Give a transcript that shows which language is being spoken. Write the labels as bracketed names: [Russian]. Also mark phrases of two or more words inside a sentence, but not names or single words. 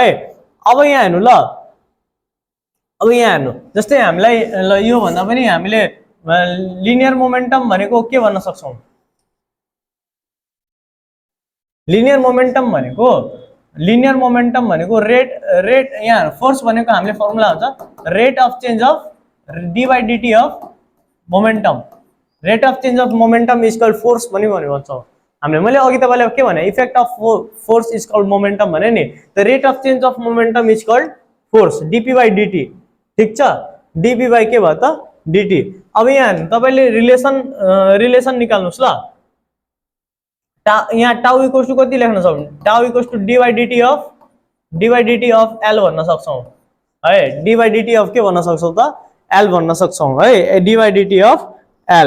[Nepali] अब यहाँ हेर्नु ल, अब यहाँ हेर्नु, जस्तै हामीलाई ल यो भन्दा पनि हामीले [English] linear momentum [Nepali] भनेको के भन्न सक्छौं, [English] linear momentum [Nepali] भनेको रेट यहाँ फोर्स भनेको हामीले फर्मुला हुन्छ [English] rate of change of d by dt of momentum. rate of change of momentum is called force [Nepali] भन्छौं हामीले। मैले अघि तपाईलाई के भने, [English] effect of force is called momentum [Nepali] भने नि, [English] the rate of change of momentum is called force, dp by dt, [Nepali] ठीक छ। dp by के भयो त, dt। अब यहाँ तपाईले रिलेसन निकाल्नुस् ल। यहाँ [English] tau equals to [Nepali] कति लेख्न सक्छौं, [English] tau equals to d by dt of l [Nepali] भन्न सक्छौं है। [English] d by dt of [Nepali] के भन्न सक्छौं त, l भन्न सक्छौं है, [English] d by dt of l.